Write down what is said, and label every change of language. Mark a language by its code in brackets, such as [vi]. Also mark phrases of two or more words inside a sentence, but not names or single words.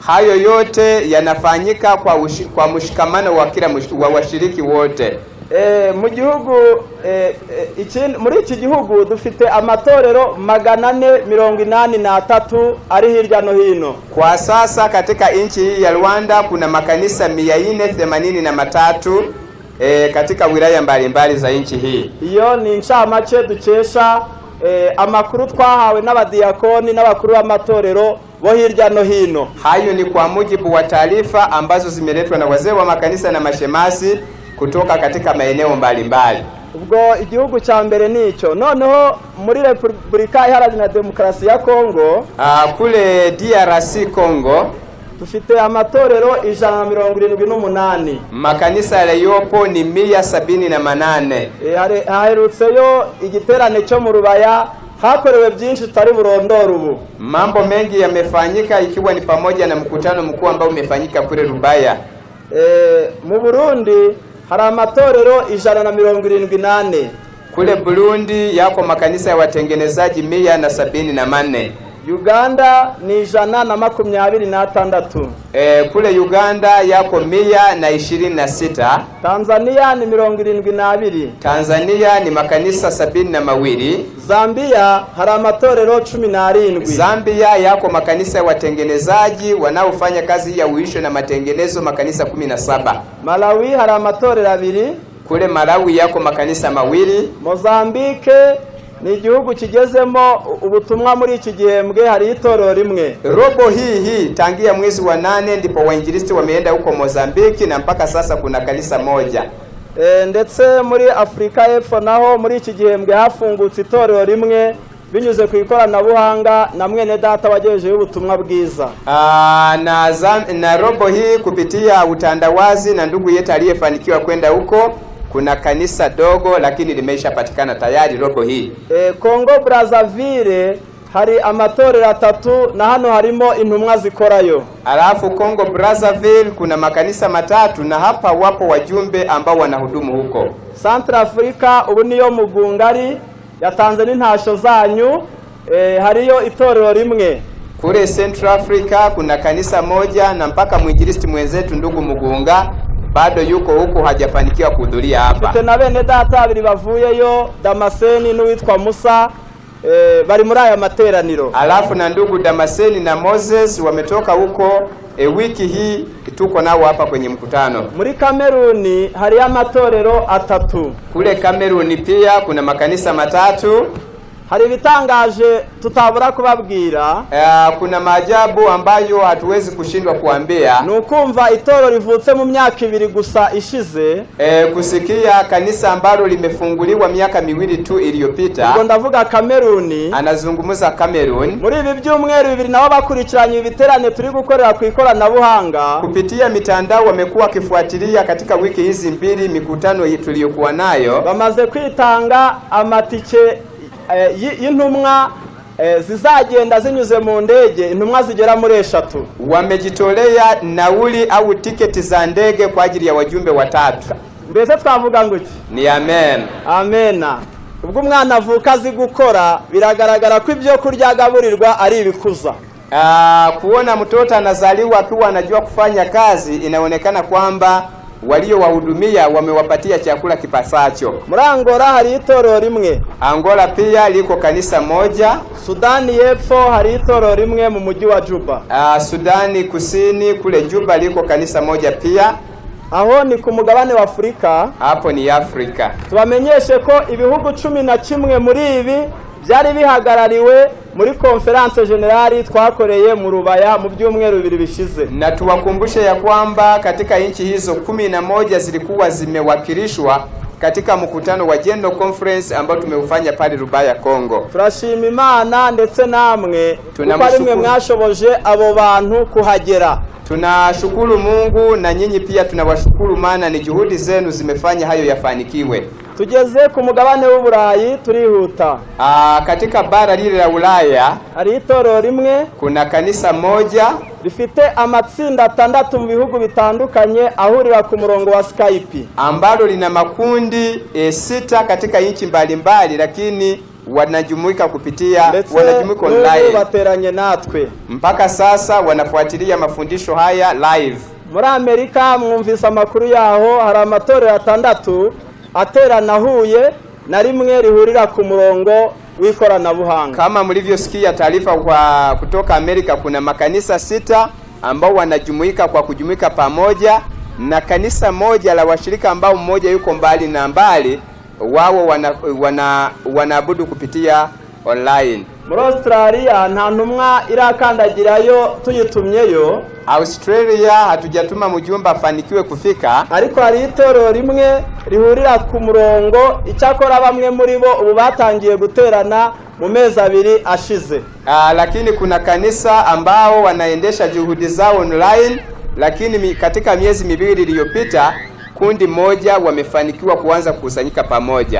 [sw] Hayo yote yanafanyika kwa mshikamano wa kila washiriki wote. [rw] Mu gihugu muri iki gihugu dufite amatorero 483 ari hirya no hino. [sw] Kwa sasa katika nchi hii ya Rwanda kuna makanisa 483 katika wilaya mbalimbali za nchi hii. [rw] Iyo ni ncamake dukesha amakuru twahawe n'abadiakoni n'abakuru b'amatorero bo hirya no hino. [sw] Hayo ni kwa mujibu wa taarifa ambazo zimeletwa na wazee wa makanisa na mashemasi kutoka katika maeneo mbalimbali. [rw] Ubwo igihugu cha mbere nico. Noneho muri Republika Iharanira Demokarasi ya Kongo, [sw] kule DRC Congo [rw] dufite amatorero 178. [sw] Makanisa yaliyopo ni 178. [rw] Haherutseyo igiterane cyo mu Rubaya, hakorewe byinshi tutari burondoro ubu. [sw] Mambo mengi yamefanyika ikiwa ni pamoja na mkutano mkuu ambao umefanyika kule Rubaya. [rw] Mu Burundi hari amatorero 178. [sw] Kule Burundi yako makanisa ya watengenezaji 174. [rw] Uganda ni 126. [sw] Kule Uganda yako 126. [rw] Tanzania ni 72. [sw] Tanzania ni makanisa 72. [rw] Zambia hari amatorero 17. [sw] Zambia yako makanisa ya watengenezaji wanaofanya kazi ya uisho na matengenezo makanisa 17. [rw] Malawi hari amatorero 2. [sw] Kule Malawi yako makanisa 2. [rw] Mozambique ni igihugu kigezemo ubutumwa muri iki gihembwe, hari itorero rimwe. [sw] Robo hii tangia mwezi wa 8 ndipo wainjilisti wameenda huko Mozambique na mpaka sasa kuna kanisa moja. [rw] Ndetse muri Afrika y'Epfo naho muri iki gihembwe hafungutse itorero rimwe binyuze ku ikoranabuhanga na mwene data wagejeje ubutumwa bwiza. [sw] Na robo hii kupitia utandawazi na ndugu yetu aliyefanikiwa kwenda huko, kuna kanisa dogo lakini limeshapatikana tayari robo hii. [rw] Congo Brazzaville hari amatorero 3 na hano harimo intumwa zikorayo. [sw] Alafu Congo Brazzaville kuna makanisa 3 na hapa wapo wajumbe ambao wanahudumu huko. [rw] Central Africa ubu niyo mugungari ya Tanzania ntasho zanyu, hariyo itorero rimwe. [sw] Kule Central Africa kuna kanisa moja na mpaka mwinjilisti mwenzetu ndugu Mugunga bado yuko huko hajafanikiwa kuhudhuria hapa. [rw] Tute na bene data babiri bavuyeyo, Damaseni n'uwitwa Musa, bari muri aya materaniro. [sw] Alafu na ndugu Damaseni na Moses wametoka huko. Wiki hii tuko nao hapa kwenye mkutano. [rw] Muri Kameruni hari amatorero 3. [sw] Kule Kameruni pia kuna makanisa 3. [rw] Hari bitangaje tutabura kubabwira. [sw] Kuna maajabu ambayo hatuwezi kushindwa kuambia. [rw] Nukumva itorero rivutse mu myaka 2 gusa ishize. [sw] Kusikia kanisa ambalo limefunguliwa miaka 2 tu iliyopita. [rw] Ngo ndavuga Kameruni. [sw] Anazungumza Kameruni. [rw] Muri ibi byumweru 2 nabo bakurikiranye ibiterane turi gukorera ku ikoranabuhanga. [sw] Kupitia mitandao wamekuwa kifuatilia katika wiki hizi 2 mikutano hii tuliyokuwa nayo. [rw] Bamaze kwitanga amatike y'intumwa zizagenda zinyuze mu ndege, intumwa zigera muri 3. [sw] Wamejitolea nauli au tiketi za ndege kwa ajili ya wajumbe 3. [rw] Mbese twavuga ngo iki? Ni amen. Amena. Ubwo umwana avuka azi gukora biragaragara ko ibyo kurya agaburirwa ari ibikuza. [sw] Kuona mtoto anazaliwa akiwa anajua kufanya kazi inaonekana kwamba walio wahudumia wamewapatia chakula kipasacho. [rw] Muri Angola hari itorero rimwe. [sw] Angola pia liko kanisa moja. [rw] Sudani y'Epfo hari itorero rimwe mu mujyi wa Juba. [sw] Sudani Kusini kule Juba liko kanisa moja pia. [rw] Aho ni ku mugabane wa Afrika. [sw] Hapo ni Afrika. [rw] Tubamenyeshe ko ibihugu 11 muri ibi byari bihagarariwe muri conference generali twakoreye mu Rubaya mu byumweru 2 bishize. [sw] Na tuwakumbushe ya kwamba katika nchi hizo 11 zilikuwa zimewakilishwa katika mkutano wa General Conference ambao tumeufanya pale Rubaya Kongo. [rw] Turashima Imana ndetse namwe kuko ari mwe mwashoboje abo bantu kuhagera. [sw] Tunashukuru Mungu na nyinyi pia tunawashukuru, maana ni juhudi zenu zimefanya hayo yafanikiwe. [rw] Tugeze ku mugabane w'Uburayi turihuta. [sw] Katika bara lile la Ulaya [rw] hari itorero rimwe, [sw] kuna kanisa moja [rw] rifite amatsinda 6 mu bihugu bitandukanye ahurira ku murongo wa Skype, [sw] ambalo lina makundi 6 katika nchi mbalimbali lakini wanajumuika online. [rw] Bateranye natwe. [sw] Mpaka sasa wanafuatilia mafundisho haya live. [rw] Muri Amerika mwumvise amakuru yaho hari amatorero 6 aterana Huye na rimwe rihurira ku murongo w'ikoranabuhanga. [sw] Kama mlivyosikia taarifa kutoka Amerika, kuna makanisa 6 ambao wanajumuika kwa kujumuika pamoja, na kanisa moja la washirika ambao mmoja yuko mbali na mbali, wao wanaabudu kupitia online. [rw] Muri Australia nta ntumwa irakandagirayo tuyitumyeyo. [sw] Australia hatujatuma mjumbe afanikiwe kufika, [rw] ariko hari itorero rimwe rihurira ku murongo, icyakora bamwe muri bo ubu batangiye guterana mu mezi 2 ashize. [sw] Lakini kuna kanisa ambao wanaendesha juhudi zao online, lakini katika miezi 2 iliyopita kundi moja wamefanikiwa kuanza kukusanyika pamoja.